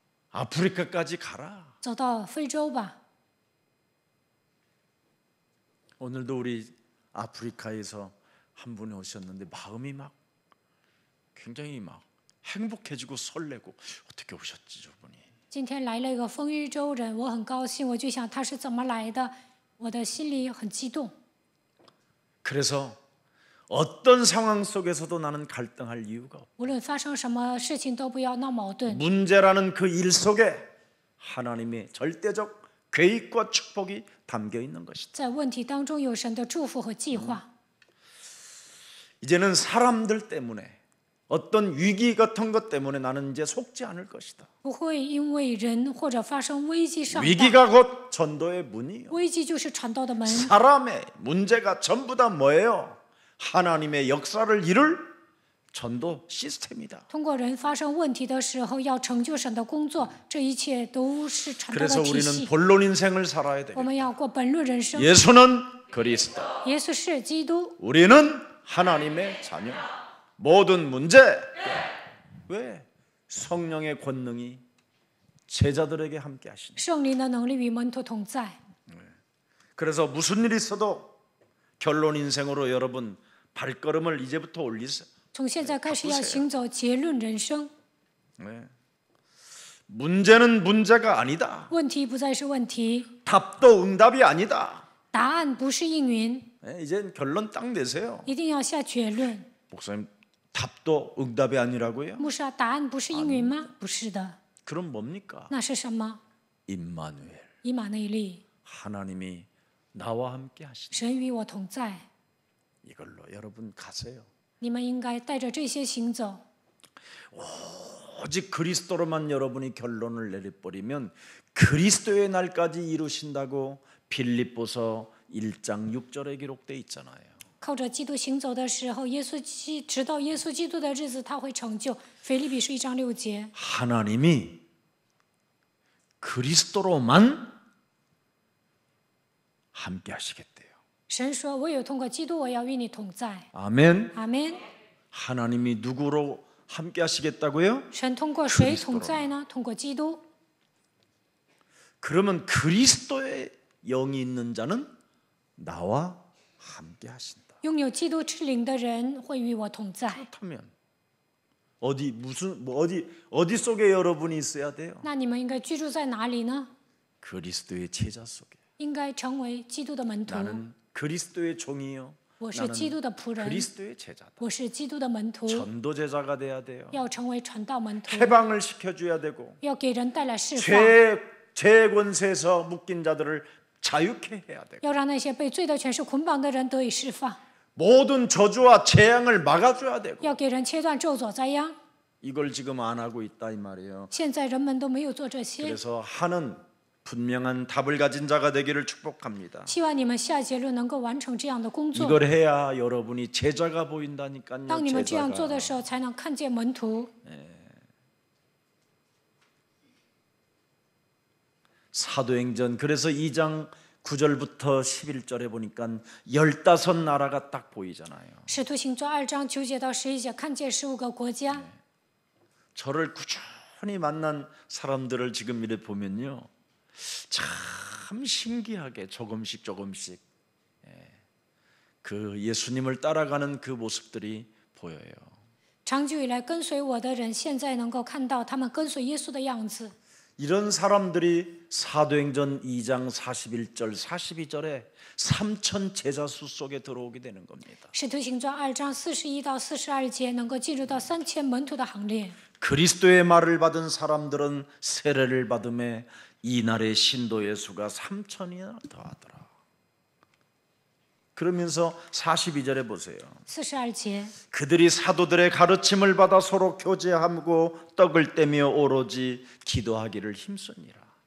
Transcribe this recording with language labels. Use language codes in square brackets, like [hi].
[ko] 아프리카까지 가라. [zh] 走到非洲吧。 [ko] 오늘도 우리 아프리카에서 한 분이 오셨는데 마음이 막 굉장히 막 행복해지고 설레고 어떻게 오셨지 저분이? [zh] 今天来了一个丰日州人，我很高兴，我就想他是怎么来的，我的心里很激动。 [ko] 그래서 어떤 상황 속에서도 나는 갈등할 이유가 없다. [zh] 无论发生什么事情，都不要闹矛盾。 [ko] 문제라는 그 일 속에 하나님의 절대적 계획과 축복이 담겨 있는 것이다. [zh] 在问题当中有神的祝福和计划。 [ko] 이제는 사람들 때문에 어떤 위기 같은 것 때문에 나는 이제 속지 않을 것이다. [zh] 不会因为人或者发生危机上当， [ko] 위기가 곧 전도의 문이요. [zh] 危机就是传道的门。 [ko] 사람의 문제가 전부 다 뭐예요? 하나님의 역사를 이룰 전도 시스템이다. [zh] 通过人发生问题的时候，要成就神的工作，这一切都是传道 [ko] 그래서 [zh] 的体 [ko] 우리는 [zh] 系。 [ko] 본론 인생을 살아야 [zh] 我 [ko] 되겠다. [zh] 们要过本论人生。 [ko] 예수는 그리스도, [zh] 耶稣是基督， [ko] 우리는 하나님의 자녀. 모든 문제 왜 성령의 권능이 제자들에게 함께 하시니? [zh] 圣灵的能力与门徒同在。 [ko] 그래서 무슨 일이 있어도 결론 인생으로 여러분 발걸음을 이제부터 올리세요. [zh] 从现在开始要行走结论人生， [ko] 네. 문제는 문제가 아니다. [zh] 问题不再是问题， [ko] 답도 응답이 아니다. [zh] 答案不是应允， [ko] 네, 이제 결론 딱 내세요. [zh] 一定要下结论。 [ko] 목사님 답도 응답이 아니라고요? [zh] 牧师啊，答案不是应允吗？不是的， [ko] 그럼 뭡니까? [zh] 那是什么？ [ko] 임마누엘. [zh] 以马内利， [ko] 하나님이 나와 함께 하시니 [zh] 神与我同在。 [ko] 이걸로 여러분 가세요. [zh] 你们应该带着这些行走。 [ko] 오직 그리스도로만 여러분이 결론을 내려버리면 그리스도의 날까지 이루신다고 빌립보서 1장 6절에 기록되어 있잖아요. [zh] 靠着基督行走的时候，直到耶稣基督的日子，他会成就。腓立比书1章6节， [ko] 하나님이 그리스도로만 함께 하시겠대요. [zh] 神说：“唯有通过基督，我要与你同在。 [ko] 아멘. [zh] 阿门。 [ko] 하나님이 누구로 함께 하시겠다고요? [zh] 神通过谁同在呢？通过基督。 [ko] 그러면 그리스도의 영이 있는 자는 나와 함께 하신다. [zh] 拥有基督之灵的人会与我同在。 [ko] 그렇다면 어디 속에 여러분이 있어야 돼요? [zh] 那你们应该居住在哪里呢？ [ko] 그리스도의 제자 속에. [zh] 应该成为基督的门徒。 [ko] 나는 그리스도의 종이요. [zh] 我是基督的仆人， [ko] 그리스도의 제자다. [zh] 我是基督的门徒， [ko] 전도 제자가 돼야 돼요. [zh] 要成为传道门徒， [ko] 해방을 시켜줘야 되고 [zh] 要给人带来释放， [ko] 죄 권세에서 묶인 자들을 자유케 해야 되고 [zh] 要让那些被罪的权势捆绑的人得以释放， [ko] 모든 저주와 재앙을 막아줘야 되고 [zh] 要给人切断咒诅灾殃。 [ko] 이걸 지금 안 하고 있다 이 말이에요. [zh] 现在人们都没有做这些， [ko] 그래서 하는 분명한 답을 가진 자가 되기를 축복합니다. [zh] 希望你们下结论能够完成这样的工作。 [ko] 이걸 해야 여러분이 제자가 보인다니까요. [zh] 当你们这样做 [ko] 제자가. [zh] 的时候，才能看见门徒。 [ko] 사도행전 그래서 2장 9절부터 11절에 보니까 15나라가 딱 보이잖아요. [zh] 使徒行传2章9节到11节，看见15个国家。 [ko] 저를 꾸준히 만난 사람들을 지금 이래 보면요, 참 신기하게 조금씩 그 예수님을 따라가는 그 모습들이 보여요. [zh] 长久以来跟随我的人，现在能够看到他们跟随耶稣的样子。 [ko] 이런 사람들이 사도행전 2장 41절 42절에 3천 제자수 속에 들어오게 되는 겁니다. [zh] 使徒行传2章41到42节能够进入到3000门徒的行列。 [ko] 그리스도의 말을 받은 사람들은 세례를 받음에 이날의 신도의 수가 3천이나 더하더라. 그러면서 42절에 보세요. [zh] 42节 [ko] 그들이 사도들의 가르침을 받아 서로 교제하고 떡을 떼며 오로지 기도하기를 힘쓰니라.